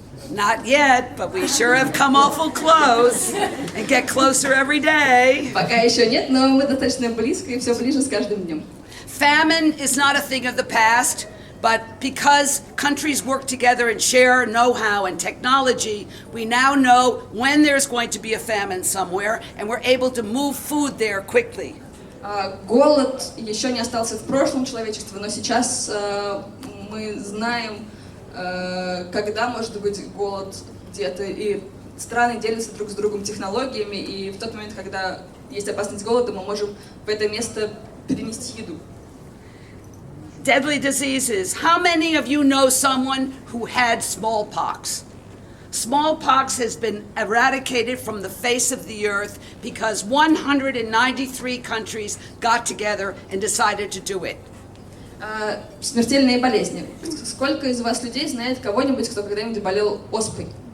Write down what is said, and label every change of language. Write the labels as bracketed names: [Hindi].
[English] Not yet, but we sure have come awful close and get closer every day. [Russian] Пока еще нет, но мы достаточно близко и все ближе с каждым днем. [English] Famine is not a thing of the past, but because countries work together and share know-how and technology, we now know when there's going to be a famine somewhere, and we're able to move food there quickly. [Russian] Голод еще не остался в прошлом человечества, но сейчас мы знаем, когда может быть голод где-то, и страны делятся друг с другом технологиями, и в тот момент, когда есть опасность голода, мы можем в это место перенести еду. [English] Deadly diseases. How many of you know someone who had smallpox? Smallpox has been eradicated from the face of the earth because 193 countries got together and decided to do it. [Russian] Смертельные болезни. Сколько из вас людей знает кого-нибудь, кто когда-нибудь болел оспой?